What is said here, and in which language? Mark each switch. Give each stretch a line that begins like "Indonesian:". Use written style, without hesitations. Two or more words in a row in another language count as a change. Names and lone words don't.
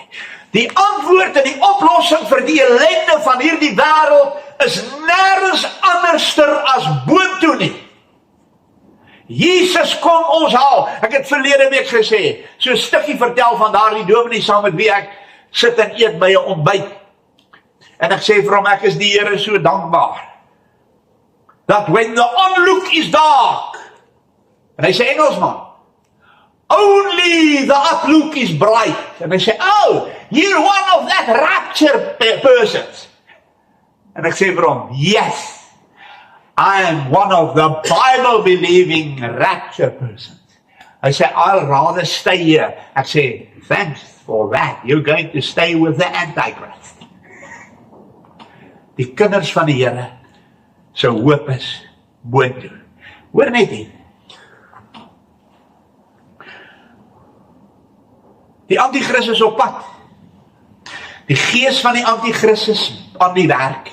Afrikaans: Die antwoord en die oplossing vir die ellende van hierdie wêreld is nêrens anderster as boontoe nie. Jesus kom ons haal. Ek het verlede week gesê, so 'n stukkie vertel van daardie dominee saam met wie ek sit en eet by 'n ontbyt. En ek sê vir hom, ek is die Here so dankbaar,
English: that when the onlook is dark,
Afrikaans: en hy sê Engelsman,
English: only the outlook is bright.
Afrikaans: En hy sê,
English: oh, you're one of that rapture persons.
Afrikaans: En ek sê vir hom,
English: yes, I am one of the Bible-believing rapture persons.
Afrikaans: Hy sê,
English: I'll rather stay here.
Afrikaans: Ek sê,
English: thanks for that. You're going to stay with the Antichrist.
Afrikaans: Die kinders van die Here, se hoop is boontoe. Hoor net hier. Die Antichrist is op pad. Die gees van die Antichrist is aan die werk.